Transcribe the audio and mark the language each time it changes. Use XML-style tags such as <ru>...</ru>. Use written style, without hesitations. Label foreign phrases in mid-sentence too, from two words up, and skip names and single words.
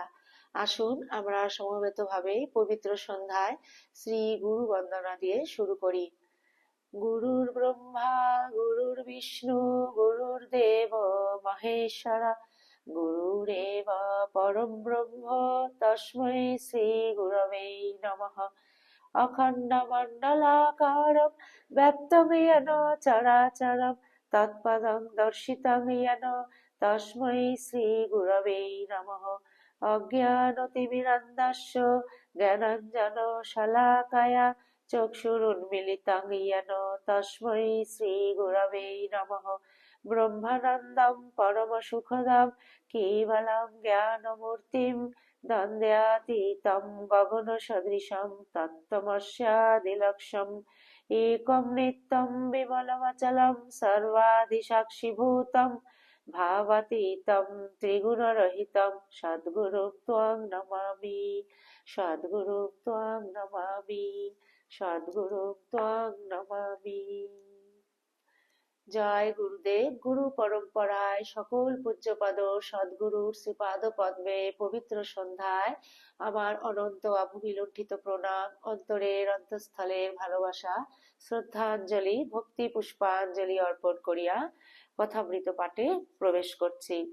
<bn>আসুন আমরা সমবেতভাবে পবিত্র সন্ধ্যায় শ্রী গুরু বন্দনা দিয়ে শুরু করি।</bn> <sa>গুরুর ব্রহ্মা গুরুর বিষ্ণু গুরুর্দেব মহেশ্বরা গুরুরেব পরম ব্রহ্ম তস্मै শ্রী গুরবে নমঃ। অখণ্ডমণ্ডলাকারং ব্যক্তং येन চরাচরং তৎপদং দর্শিতং येन তস্मै শ্রী গুরবে নমঃ। অজ্ঞানতিমিরন্ধস্য জ্ঞানাঞ্জনশলাকায়া চক্ষুরুন্মিলিतं येन তস্मै শ্রী গুরবে নমঃ। ব্রহ্মানন্দং পরমসুখদং কেবলং জ্ঞানমূর্তিং দ্বন্দ্বাতীतं গগনসদৃশং তত্ত্বমস্যাদিলক্ষ্যम् একং নিত্যং বিমলমচলং সর্বাদিসাক্ষিভূतं ভাবাতীतं ত্রিগুণরহিतं সদ্গুরুং ত্বং নমামি, সদ্গুরুং ত্বং নমামি, সদ্গুরুং ত্বং নমামি।</sa> <bn>জয় গুরুদেব। গুরু পরম্পরায় সকল পূজ্যপাদ সদ্গুরুর শ্রীপাদ পদ্মে পবিত্র সন্ধ্যায় আমার অনন্ত অববিলুণ্ঠিত প্রণাম, অন্তরের অন্তঃস্থলের ভালোবাসা, শ্রদ্ধাঞ্জলি, ভক্তি পুষ্পাঞ্জলি অর্পণ করিয়া কথামৃত পাঠে প্রবেশ করছি।</bn>